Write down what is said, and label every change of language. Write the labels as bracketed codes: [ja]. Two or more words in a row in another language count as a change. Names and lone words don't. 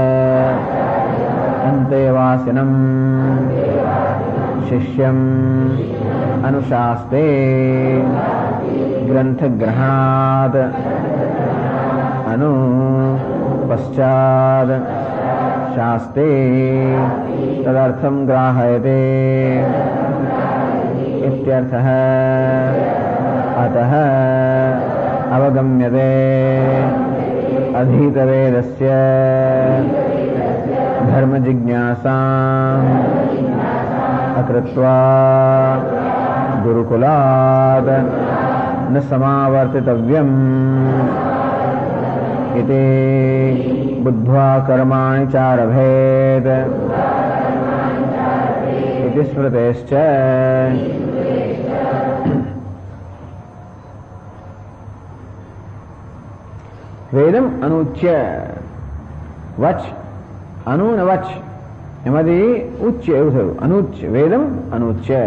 [sa] અંતેવાસિનમ શિષ્યમ અનુશાસ્તે ગ્રંથગ્રહણાદ અનુ પશ્ચાદ શાસ્તે તદર્થમ ગ્રાહયતે इत्यर्थः अतः अवगम्यते अधीतवेदस्य धर्मजिज्ञासाम् अकृत्वा गुरुकुलात् न समावर्तितव्यम् इति बुद्ध्वा कर्माणि चारभेत् इति स्मृतेश्च. વેદમ અનુચ્ય, [gu] વચ અનુ ને વચ એમાંથી ઉચ્ય એવું થયું. [sa] અનુચ્ય, વેદમ અનુચ્ય.